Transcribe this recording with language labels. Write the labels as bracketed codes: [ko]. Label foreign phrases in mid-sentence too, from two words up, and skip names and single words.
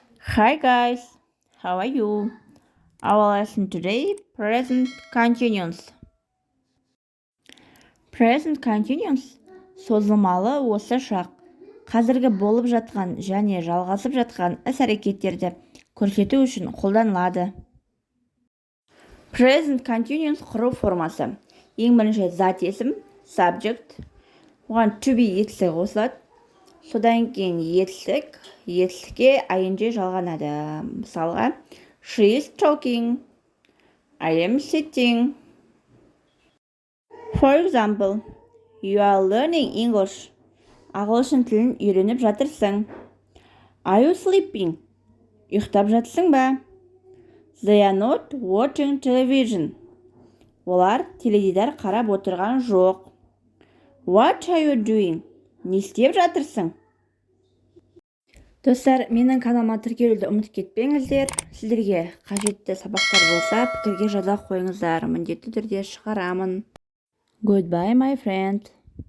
[en] Hi guys, how are you? Our lesson today, present continuous. Present continuous [kk] созылмалы осы шақ. Қазіргі болып жатқан және жалғасып жатқан іс-әрекеттерді көрсету үшін қолданылады. [en] Present continuous [kk] құру формасы. Ең бірінші зат есім, subject. Оған [en] to be [kk] етістігі қосылады. Содан кейін етістікке ing жалғанады. Мысалға, [en] she is talking, I am sitting. For example, you are learning English. [kk] Ағылшын тілін үйреніп жатырсың. [en] Are you sleeping? [kk] Ұйықтап жатсың ба? [en] They are not watching television. [kk] Олар теледидар қарап отырған жоқ. [en] What are you doing? [kk] Не істеп жатырсың? Достар, менің каналыма тіркелуді ұмытып кетпеңіздер. Сіздерге қажетті сабақтар болса, пікірге жаза қойыңыздар. Міндетті түрде шығарамын. [en] Goodbye, my friend.